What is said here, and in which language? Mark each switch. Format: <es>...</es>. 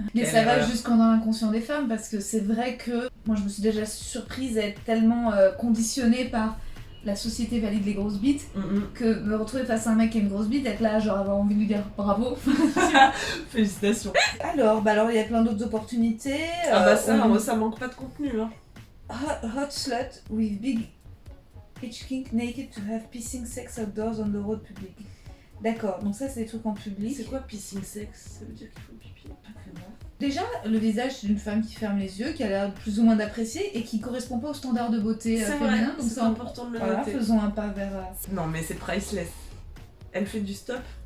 <fr>Mais ça va jusqu'en dans l'inconscient des femmes, parce que c'est vrai que... Moi, je me suis déjà surprise à être tellement conditionnée par la société valide les grosses bites, que me retrouver face à un mec qui a une grosse bite, être là, genre avoir envie de lui dire bravo. Félicitations. Alors il y a plein d'autres opportunités. Ah bah ça manque pas de contenu. Hein.</fr> <en>Hot slut with big itch kink naked to have pissing sex outdoors on the road public.</en> <fr>D'accord, donc ça c'est des trucs en public. C'est quoi</fr> <en>pissing sex?</en> <fr>Ça veut dire qu'il faut pipi? Déjà, le visage d'une femme qui ferme les yeux, qui a l'air plus ou moins d'apprécier et qui correspond pas aux standards de beauté féminin. Donc c'est important de le noter. Faisons un pas vers... Non mais c'est priceless. Elle fait du stop.</fr>